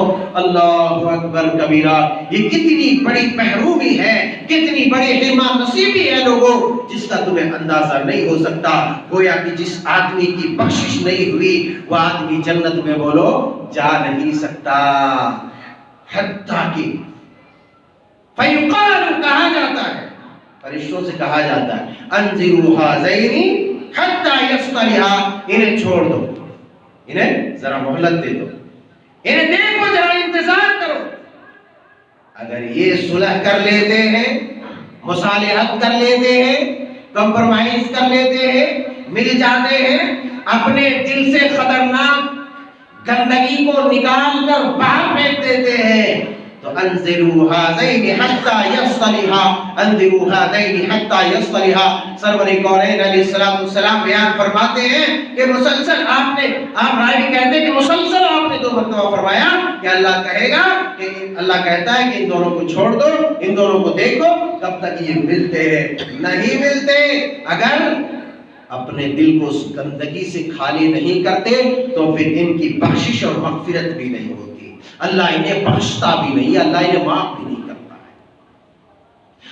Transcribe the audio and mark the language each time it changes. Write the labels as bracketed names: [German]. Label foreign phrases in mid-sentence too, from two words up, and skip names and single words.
[Arabic] اللہ اکبر کبیرہ، [Urdu] یہ کتنی بڑی محرومی ہے، کتنی بڑی حرمان نصیبی ہے لوگوں، جس کا تمہیں اندازہ نہیں ہو سکتا۔ گویا کہ جس آدمی کی بخشش نہیں ہوئی وہ آدمی جنت میں بولو جا نہیں سکتا۔ حتیٰ کہ فیقال، کہا جاتا ہے، فرشتوں سے کہا جاتا ہے، [Arabic] انذروا ھذین حتی یصطلحا، [Urdu] انہیں چھوڑ دو، انہیں ذرا مہلت دے دو، انہیں دیکھو، ذرا انتظار کرو، اگر یہ صلح کر لیتے ہیں، مصالحت کر لیتے ہیں، کمپرومائز کر لیتے ہیں، مل جاتے ہیں، اپنے دل سے خطرناک گندگی کو نکال کر باہر پھینک دیتے ہیں، تو [Arabic] انذروا ھذین حتی یصطلحا، انذروا ھذین حتی یصطلحا۔ [Urdu] سرور کونین علیہ السلام بیان فرماتے ہیں کہ مسلسل آپ راوی کہتے ہیں کہ مسلسل آپ نے 2 مرتبہ فرمایا کہ اللہ کہے گا کہ اللہ کہتا ہے کہ ان دونوں کو چھوڑ دو، ان دونوں کو دیکھو کب تک یہ ملتے ہیں، نہیں ملتے، اگر اپنے دل کو اس گندگی سے خالی نہیں کرتے تو پھر ان کی بخشش اور مغفرت بھی نہیں ہوتی، اللہ انہیں بخشتا بھی نہیں، اللہ انہیں معاف بھی نہیں کرتا ہے۔